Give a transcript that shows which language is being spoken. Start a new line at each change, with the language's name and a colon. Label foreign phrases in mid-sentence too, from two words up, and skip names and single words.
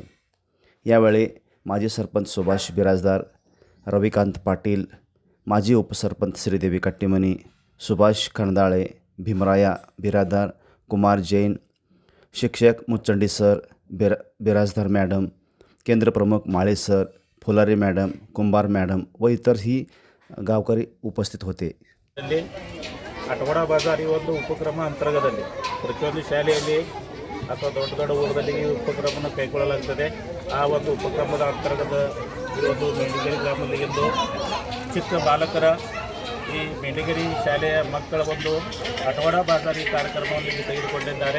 Marathi: यावेळी माजी सरपंच सुभाष बिराजदार, रविकांत पाटील, माजी उपसरपंच श्रीदेवी कट्टीमनी, सुभाष खंडाळे, भीमराया बिराजदार, कुमार जैन, शिक्षक मुचंडी सर, बिराजदार मॅडम, केंद्रप्रमुख माळे सर, फुलारी मॅडम, कुंभार मॅडम व इतरही गावकरी उपस्थित होते.
Kannada: ಆಟವಾಡ ಬಾಜಾರ್ ಈ ಒಂದು ಉಪಕ್ರಮ ಅಂತರ್ಗತದಲ್ಲಿ ಪ್ರತಿಯೊಂದು ಶಾಲೆಯಲ್ಲಿ ಅಥವಾ ದೊಡ್ಡ ದೊಡ್ಡ ಊರಲ್ಲಿ ಈ ಉಪಕ್ರಮವನ್ನು ಕೈಗೊಳ್ಳಲಾಗುತ್ತದೆ. ಆ ಒಂದು ಉಪಕ್ರಮದ ಅಂತರ್ಗತ ಈ ಒಂದು ಮೇಂಡಿಗೇರಿ ಗ್ರಾಮದಲ್ಲಿ ಇಂದು ಚಿಕ್ಕ ಬಾಲಕರ ಈ ಮೇಂಡಿಗೇರಿ ಶಾಲೆಯ ಮಕ್ಕಳ ಒಂದು ಆಟವಾಡ ಬಾಜಾರ್ ಈ ಕಾರ್ಯಕ್ರಮವನ್ನು ಇಲ್ಲಿ ತೆಗೆದುಕೊಂಡಿದ್ದಾರೆ.